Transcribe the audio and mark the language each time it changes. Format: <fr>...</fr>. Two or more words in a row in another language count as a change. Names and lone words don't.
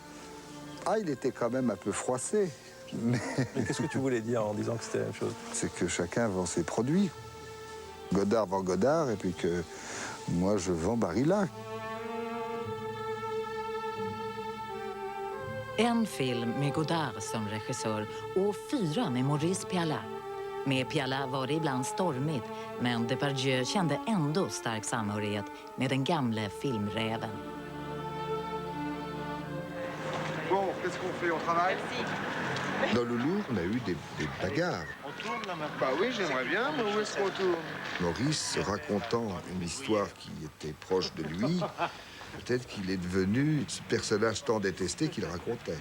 <fr>Ah, il était quand même un peu froissé. Mais qu'est-ce que tu voulais dire en disant que c'était la même chose? C'est que chacun vend ses produits. Godard vend Godard, et puis que moi, je vends Barilla.</fr> <sv>En film med Godard som regissör och 4 med Maurice Pialat. Med Pialat var det ibland stormigt, men Depardieu kände ändå stark samhörighet med den gamle filmräven.</sv> <fr>Bon, qu'est-ce qu'on fait? On travaille? Dans le Louvre, on a eu des bagarres. On tourne là maintenant? Bah oui, j'aimerais bien, mais où est-ce qu'on tourne? Maurice racontant une histoire qui était proche de lui, peut-être qu'il est devenu ce personnage tant détesté qu'il racontait.</fr>